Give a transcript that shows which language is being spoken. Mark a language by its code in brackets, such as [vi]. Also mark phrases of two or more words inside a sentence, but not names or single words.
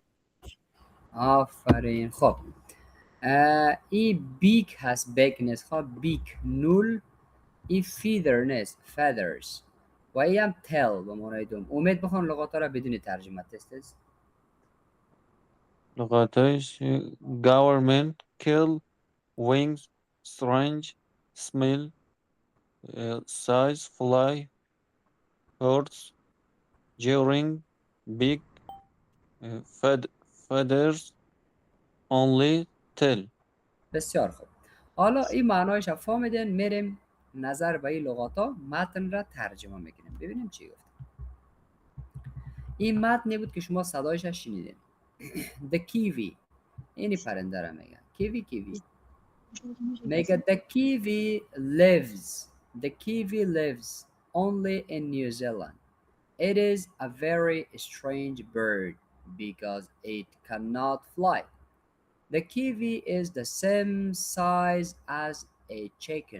[fa] آفرین. خب ای بیک هست، بیک نیست. خب بیک نول. ای فیدر نیست، feathers. و ای هم تل به معنای دم. امید بخون لغاتا را بدون ترجمه تست. [en] لغاتش government kill wings strange smell size fly hurts during big feathers only tell. [fa] بسیار خوب. حالا این معنایش فهمیدین، میریم نظر به این لغاتا متن را ترجمه میکنیم ببینیم چی گفت. این متنی بود که شما صدایش شنیدین. [en] The kiwi [fa] اینی پرنده را میگن. [en] kiwi میگه the kiwi lives only in New Zealand. It is a very strange bird because it cannot fly. The kiwi is the same size as a chicken.